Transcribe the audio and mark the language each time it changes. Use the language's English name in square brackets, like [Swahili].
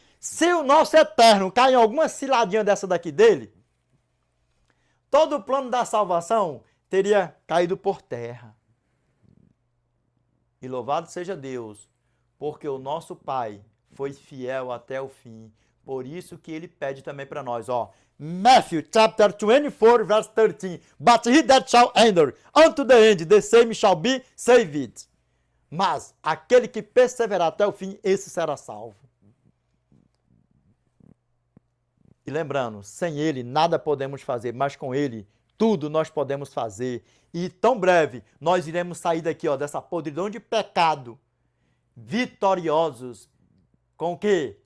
[Portuguese] Se o nosso eterno cair em alguma ciladinha dessa daqui dele, todo o plano da salvação teria caído por terra. E louvado seja Deus, porque o nosso Pai foi fiel até o fim. Por isso que ele pede também para nós, ó. [English] Matthew chapter 24, verse 13. But he that shall enter unto the end, the same shall be saved. [Portuguese] Mas aquele que perseverar até o fim, esse será salvo. E lembrando, sem ele nada podemos fazer, mas com ele tudo nós podemos fazer. E tão breve nós iremos sair daqui, ó, dessa podridão de pecado, vitoriosos. Com o quê?